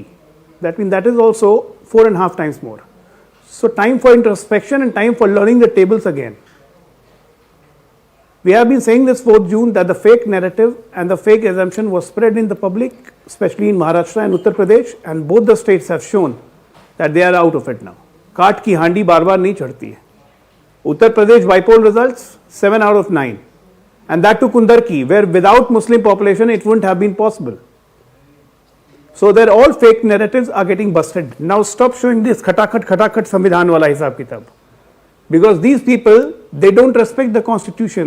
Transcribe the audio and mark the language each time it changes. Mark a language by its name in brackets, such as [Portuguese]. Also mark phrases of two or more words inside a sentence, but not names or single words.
[English] That means that is also 4.5 times more. So time for introspection and time for learning the tables again. We have been saying this 4th June that the fake narrative and the fake assumption was spread in the public, especially in Maharashtra and Uttar Pradesh, and both the states have shown that they are out of it now. [Hindi] काठ की हांडी बार बार नहीं चढ़ती है. [English] Uttar Pradesh Bypolls results 7 out of 9. And that to Kundarki, where without Muslim population it wouldn't have been possible. So they're all fake narratives are getting busted. Now stop showing this [Hindi] खटाखट संविधान वाला हिसाब किताब. [English] Because these people, they don't respect the constitution.